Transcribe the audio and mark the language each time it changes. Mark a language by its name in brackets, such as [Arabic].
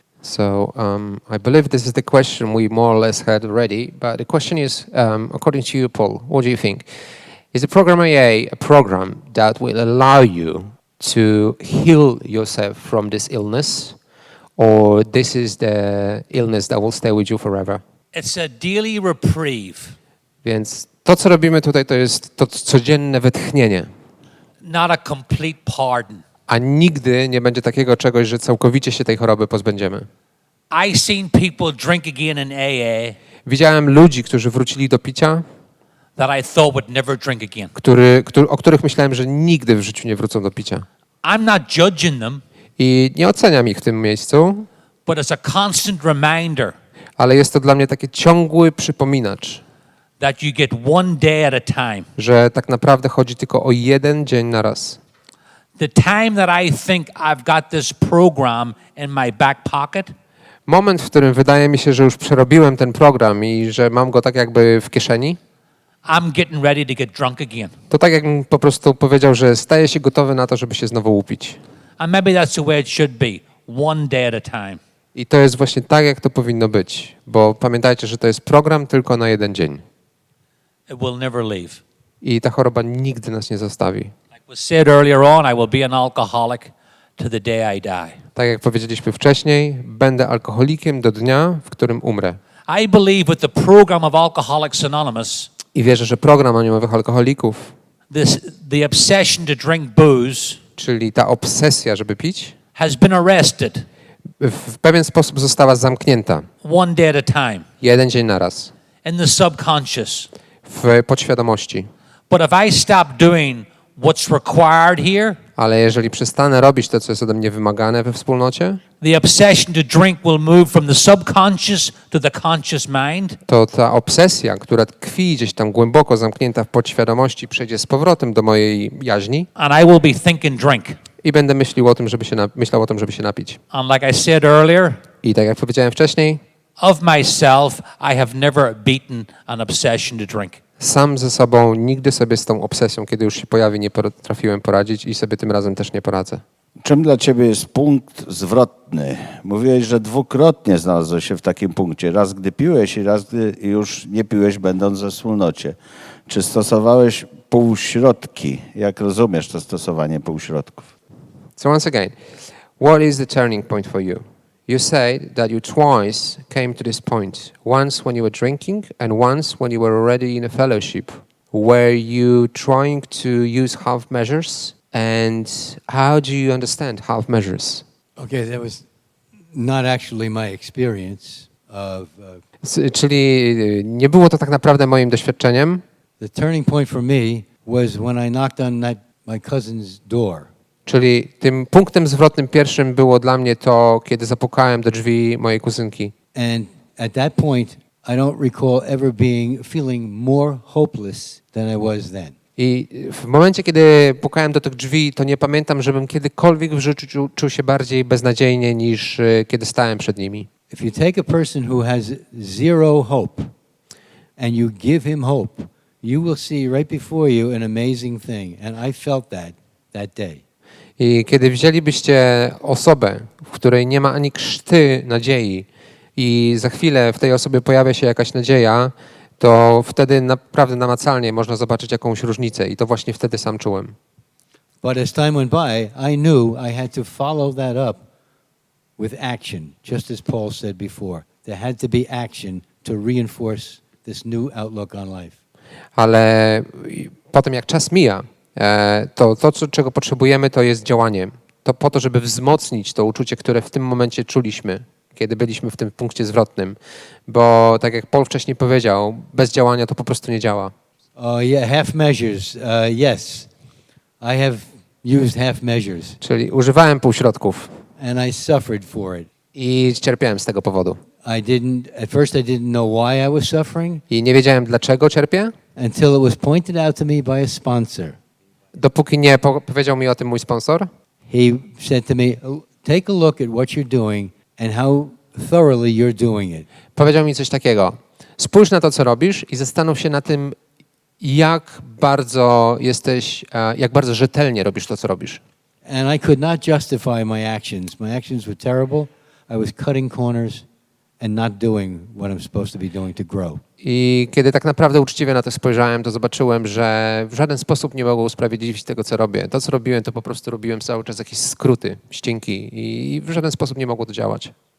[English] So I believe this is the question we more or less had already, but the question is, according to you, Paul, what do you think? Is the program AA a program that will allow you to heal yourself from this illness, or this is the illness that will stay with you forever? It's a daily reprieve, [Polish] Więc to, co robimy tutaj, to jest to codzienne wytchnienie. [English] not a complete pardon. [Polish] A nigdy nie będzie takiego czegoś, że całkowicie się tej choroby pozbędziemy. [English] I seen people drink again in AA [Polish] Widziałem ludzi, którzy wrócili do picia, [English] that I thought would never drink again. [Polish] o których myślałem, że nigdy w życiu nie wrócą do picia. [English] I'm not judging them, [Polish] I nie oceniam ich w tym miejscu, [English] but it's a constant reminder [Polish] ale jest to dla mnie taki ciągły przypominacz, [English] that you get one day at a time. [Polish] że tak naprawdę chodzi tylko o jeden dzień na raz. [English] The time that I think I've got this program in my back pocket, [Polish] Moment, w którym wydaje mi się, że już przerobiłem ten program i że mam go tak jakby w kieszeni, [English] I'm getting ready to get drunk again. [Polish] to tak jakbym po prostu powiedział, że staję się gotowy na to, żeby się znowu upić. [English] And maybe that's the way it should be, one day at a time. [Polish] I to jest właśnie tak, jak to powinno być, bo pamiętajcie, że to jest program tylko na jeden dzień. [English] It will never leave. [Polish] I ta choroba nigdy nas nie zostawi. [English] Like was said earlier on, I will be an alcoholic to the day I die. [Polish] Tak jak powiedzieliśmy wcześniej, będę alkoholikiem do dnia, w którym umrę. [English] I believe with the program of Alcoholics Anonymous, [Polish] I wierzę, że program anonimowych alkoholików, [English] the obsession to drink booze [Polish] czyli ta obsesja, żeby pić, [English] has been arrested [Polish] w pewien sposób została zamknięta. [English] one day at a time [Polish] Jeden dzień na raz. [English] in the subconscious. [Polish] W podświadomości. [English] But if I stop doing what's required here, [Polish] Ale jeżeli przestanę robić to, co jest ode mnie wymagane we wspólnocie, [English] the obsession to drink will move from the subconscious to the conscious mind. [Polish] to ta obsesja, która tkwi gdzieś tam głęboko zamknięta w podświadomości, przejdzie z powrotem do mojej jaźni [English] And I will be thinking drink. [Polish] i będę myślał o tym, żeby się napić. [English] And like I said earlier, [Polish] I tak jak powiedziałem wcześniej, [English] of myself, I have never beaten an obsession to drink. [Polish] sam ze sobą nigdy sobie z tą obsesją, kiedy już się pojawi, nie potrafiłem poradzić i sobie tym razem też nie poradzę. Czym dla ciebie jest punkt zwrotny? Mówiłeś, że dwukrotnie znalazłeś się w takim punkcie. Raz gdy piłeś i raz gdy już nie piłeś, będąc we wspólnocie. Czy stosowałeś półśrodki? Jak rozumiesz to stosowanie półśrodków? [English] So once again, what is the turning point for you? You said that you twice came to this point. Once when you were drinking and once when you were already in a fellowship. Were you trying to use half measures? And how do you understand half measures? Okay, that was not actually my experience of [Polish] Czyli nie było to tak naprawdę moim doświadczeniem. [English] The turning point for me was when I knocked on my cousin's door. [Polish] Czyli tym punktem zwrotnym pierwszym było dla mnie to, kiedy zapukałem do drzwi mojej kuzynki. [English] And at that point, I don't recall ever feeling more hopeless than I was then. [Polish] I w momencie, kiedy pukałem do tych drzwi, to nie pamiętam, żebym kiedykolwiek w życiu czuł się bardziej beznadziejnie niż kiedy stałem przed nimi. [English] If you take a person who has zero hope and you give him hope, you will see right before you an amazing thing. And I felt that day. [Polish] I kiedy wzięlibyście osobę, w której nie ma ani krzty nadziei i za chwilę w tej osobie pojawia się jakaś nadzieja, to wtedy naprawdę namacalnie można zobaczyć jakąś różnicę i to właśnie wtedy sam czułem. [English] But as time went by, I knew I had to follow that up with action, just as Paul said before. There had to be action to reinforce this new outlook on life. [Polish] Ale potem jak czas mija, czego potrzebujemy, to jest działanie. To po to, żeby wzmocnić to uczucie, które w tym momencie czuliśmy, kiedy byliśmy w tym punkcie zwrotnym. Bo tak jak Paul wcześniej powiedział, bez działania to po prostu nie działa. [English] Half measures. Yes, I have used half measures. [Polish] Czyli używałem półśrodków [English] And I suffered for it. [Polish] i cierpiałem z tego powodu. [English] At first I didn't know why I was suffering [Polish] I nie wiedziałem, dlaczego cierpię, [English] until it was pointed out to me by a sponsor. [Polish] dopóki nie powiedział mi o tym mój sponsor. [English] He said to me, take a look at what you're doing and how thoroughly you're doing it. [Polish] Powiedział mi coś takiego. Spójrz na to, co robisz i zastanów się na tym, jak bardzo rzetelnie robisz to, co robisz. [English] And I could not justify my actions. My actions were terrible. I was cutting corners and not doing what I'm supposed to be doing to grow. [Polish] I kiedy tak naprawdę uczciwie na to spojrzałem, to zobaczyłem, że w żaden sposób nie mogło usprawiedliwić tego, co robię. To, co robiłem, to po prostu robiłem cały czas jakieś skróty, ścięki i w żaden sposób nie mogło to działać.